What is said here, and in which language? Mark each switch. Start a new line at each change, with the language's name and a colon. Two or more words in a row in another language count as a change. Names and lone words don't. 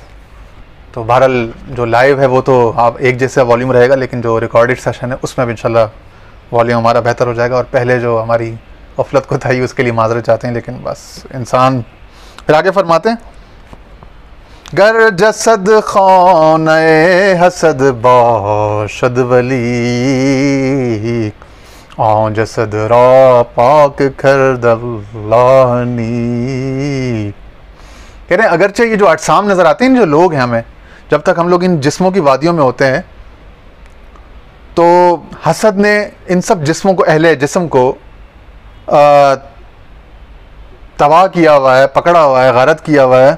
Urdu: تو بہرحال جو لائیو ہے وہ تو آپ ایک جیسا والیوم رہے گا، لیکن جو
English: recorded session
Urdu: ہے اس میں بھی انشاءاللہ والیوم ہمارا بہتر ہو جائے گا. اور پہلے جو ہماری غفلت کو تھا اس کے لیے معذرت چاہتے ہیں، لیکن بس انسان. پھر آگے فرماتے ہیں
Persian: گر جسد خانہ حسد باشد ولی آن جسد را پاک کرد اللہ نی.
Urdu: کہہ رہے ہیں اگرچہ یہ جو اجسام نظر آتے ہیں، جو لوگ ہیں، ہمیں جب تک ہم لوگ ان جسموں کی وادیوں میں ہوتے ہیں تو حسد نے ان سب جسموں کو، اہل جسم کو تباہ کیا ہوا ہے، پکڑا ہوا ہے، غارت کیا ہوا ہے.